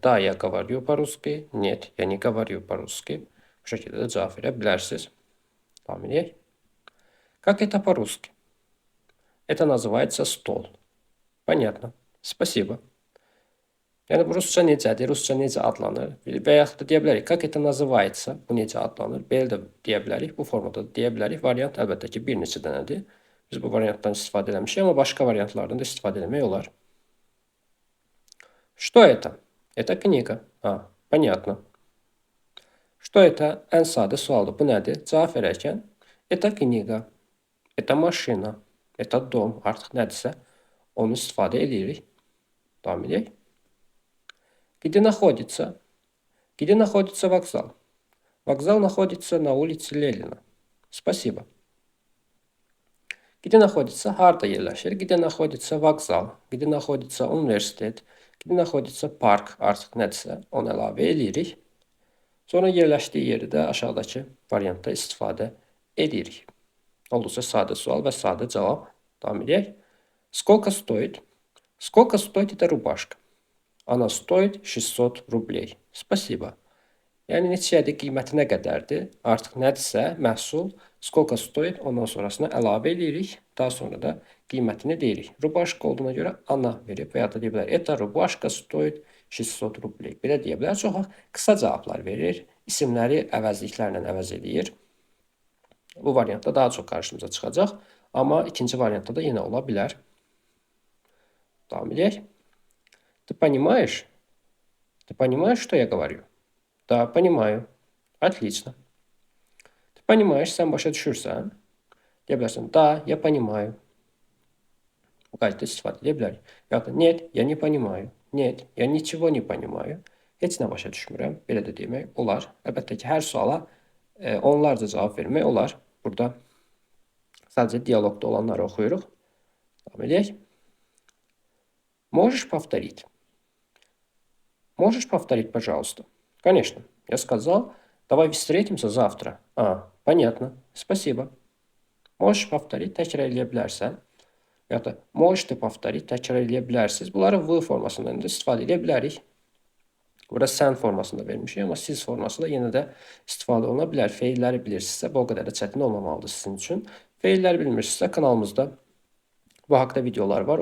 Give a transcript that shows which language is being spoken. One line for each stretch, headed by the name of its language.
Russian: Da, я говорю по-русски. Нет, я не говорю по-русски.
Azerbaijani: Bu şəkildə də cavab verə bilərsiniz. Davam edək.
Russian: Как это по-русски? Это называется стол. Понятно. Спасибо.
Azerbaijani: Yəni bu rusca necədir? Rusca necə adlanır? Və yaxud da deyə bilərik,
Russian: как это называется?
Azerbaijani: Bu necə adlanır? Belə də deyə bilərik. Bu formada da deyə bilərik. Variant əlbəttə ki, bir neçə dənədir. Biz bu variantdan istifadə eləmişik, amma başqa variantlardan da istifadə etmək olar.
Russian: Что это? Это книга. Понятно. Что это?
Azerbaijani: Ən sadə sualdır. Bu nədir? Cavab verərkən
Russian: это книга, это машина, это dom.
Azerbaijani: Artıq nədirsə onu istifadə edirik. Davam edək.
Russian: Где находится? Где находится вокзал? Вокзал находится на улице Ленина. Спасибо. Где находится?
Azerbaijani: Harda yerləşir.
Russian: Где находится вокзал? Где находится universitet? Где находится park?
Azerbaijani: Artıq nədirsə onu əlavə edirik. Sonra yerləşdiyi yeri də aşağıdakı variantda istifadə edirik. Olduqca sadə sual və sadə cavab. Davam edək.
Russian: Сколько стоит? Сколько стоит эта рубашка? Она стоит 600 рублей. Спасибо.
Azerbaijani: Yəni neçədir, qiyməti nə qədərdir? Artıq nədirsə məhsul
Russian: сколько стоит,
Azerbaijani: ondan sonrasına əlavə edirik. Daha sonra da qiymətini deyirik. Rubaşka olduğuna görə ana verib və ya da deyə bilər.
Russian: Это рубашка стоит 600 рублей.
Azerbaijani: Belə deyə bilər. Çox qısa cavablar verir. İsimləri əvəzliklərlə əvəz edir. Bu variantda daha çox qarşımıza çıxacaq. Amma ikinci variantda da yenə ola bilər. Davam edək.
Russian: Ты понимаешь? Ты понимаешь, что я говорю? Да, понимаю. Отлично. Ты понимаешь,
Azerbaijani: sən başa düşürsən? Deyə bilərsən,
Russian: да, я понимаю.
Azerbaijani: Bu qaydada istifadə edə bilərik. Ya da,
Russian: нет, я не понимаю. Нет, я ничего не понимаю.
Azerbaijani: Heç nə başa düşmürəm. Belə də demək olar. Əlbəttə ki, hər suala onlarca cavab vermək olar. Burada sadəcə dialoqda olanları oxuyuruq. Davam edək.
Russian: Можешь повторить? Можешь повторить, пожалуйста? Конечно. Я сказал, давай встретимся завтра. Понятно. Спасибо. Можешь повторить,
Azerbaijani: təkrar eləyə bilərsən. Ya da
Russian: можете повторить,
Azerbaijani: təkrar eləyə bilərsiniz. Bunları V formasından da istifadə edə bilərik. Burada sən formasında vermişik, amma siz formasında yenə də istifadə oluna bilər. Feilləri bilirsinizsə, bu o qədər də çətin olmamalıdır sizin üçün. Feilləri bilmirsinizsə, kanalımızda bu haqda videolar var.